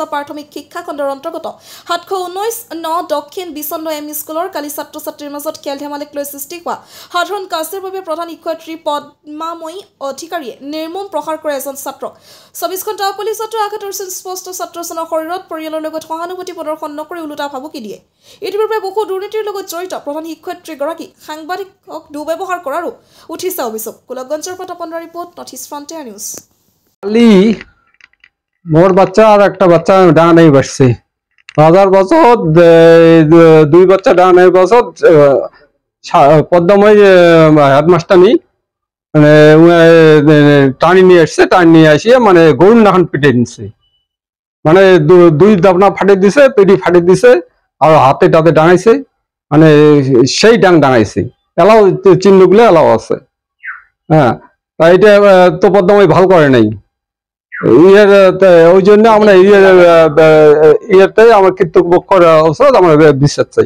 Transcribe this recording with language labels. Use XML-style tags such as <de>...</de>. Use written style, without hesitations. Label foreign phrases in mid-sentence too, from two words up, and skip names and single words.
<as>প্ৰাথমিক শিক্ষা খণ্ডৰ অন্তৰ্গত 719 দক্ষিণ বিচন্ন এম স্কুলৰ কালি ছাত্ৰ ছাত্ৰীৰ মাজত খেল ধেমালিক লৈ সৃষ্টি হোৱা সাধাৰণ কাৰ্যৰ বাবে প্ৰধান শিক্ষয়িত্ৰী পদ্মাময়ী অধিকাৰীয়ে নিৰ্মম প্ৰহাৰ কৰে এজন ছাত্ৰক 24 ঘণ্টা পুলিচতো আঘাতৰ স্পষ্ট ছাত্ৰজনৰ শৰীৰত পৰিয়ালৰ লগত সহানুভূতি প্ৰদৰ্শন নকৰি ওলোটা ভাবুকি দিয়ে ইতিপূৰ্বে বহু দুৰ্নীতিৰ লগত জড়িত প্ৰধান শিক্ষয়িত্ৰীগৰাকী সাংবাদিকক দুৰ্ব্যৱহাৰ কৰাৰো উঠিছে অভিযোগ গোলকগঞ্জৰ পৰা তপন ৰিপৰ্ট নৰ্থ ইষ্ট ফ্ৰণ্টিয়াৰ নিউজ</as> <rkt>কালি মোর বাচ্চা আর একটা বাচ্চা ডানে বসছে বাজার বছর দুই বাচ্চা ডানে বছর পদ্মময় হেডমাস্টারনি মানে টানি নিয়ে আসছে টানি নিয়ে আসিয়ে মানে গরুর নাখান পিটে দিচ্ছে মানে দুই দাবনা ফাটে দিছে পেটি ফাটে দিছে আর হাতে টাতে ডাঙাইছে মানে সেই ডাং ডাঙাইছে এলাও চিহ্নগুলো এলাও আছে হ্যাঁ এটা তো পদ্মময় ভালো করে নাই ওই জন্য আমরা ইয়েতে আমার কৃতজ্ঞর অবস্থা আমরা বিশ্বাস চাই।</rkt>